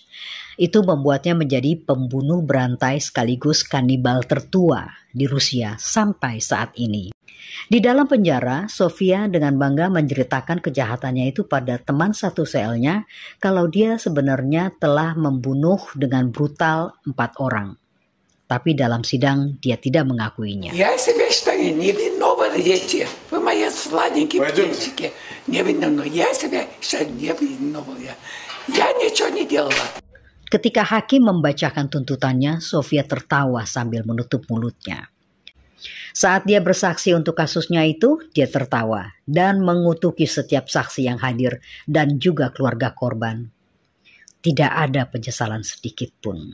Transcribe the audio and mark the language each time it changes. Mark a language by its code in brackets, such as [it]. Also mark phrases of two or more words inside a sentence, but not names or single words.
[id] Itu membuatnya menjadi pembunuh berantai sekaligus kanibal tertua di Rusia sampai saat ini. Di dalam penjara, Sofia dengan bangga menceritakan kejahatannya itu pada teman satu selnya kalau dia sebenarnya telah membunuh dengan brutal 4 orang. Tapi dalam sidang dia tidak mengakuinya. [ru] Я себя считаю невиновной, дети. Вы мои сладенькие птенчики. Невиновной. Я себя считаю невиновной. Я ничего не делала. [id] Ketika hakim membacakan tuntutannya, Sofia tertawa sambil menutup mulutnya. Saat dia bersaksi untuk kasusnya itu, dia tertawa dan mengutuki setiap saksi yang hadir dan juga keluarga korban. Tidak ada penyesalan sedikit pun.